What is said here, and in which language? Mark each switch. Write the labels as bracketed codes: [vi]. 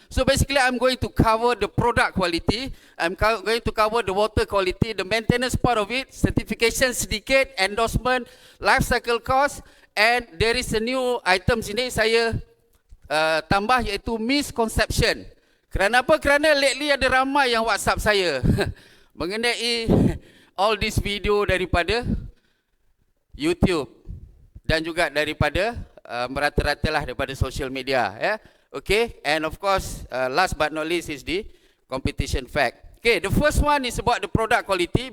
[en] So basically I'm going to cover the product quality, I'm going to cover the water quality, the maintenance part of it, certification [ms] sedikit, [en] endorsement, life cycle cost, and there is a new item [ms] sini saya tambah, iaitu [en] misconception. [ms] Kerana apa? Kerana lately ada ramai yang WhatsApp saya mengenai [en] all this video [ms] daripada YouTube dan juga daripada merata-rata lah daripada social media, ya. [en] Okay, and of course last but not least is the competition fact. Okay, the first one is about the product quality.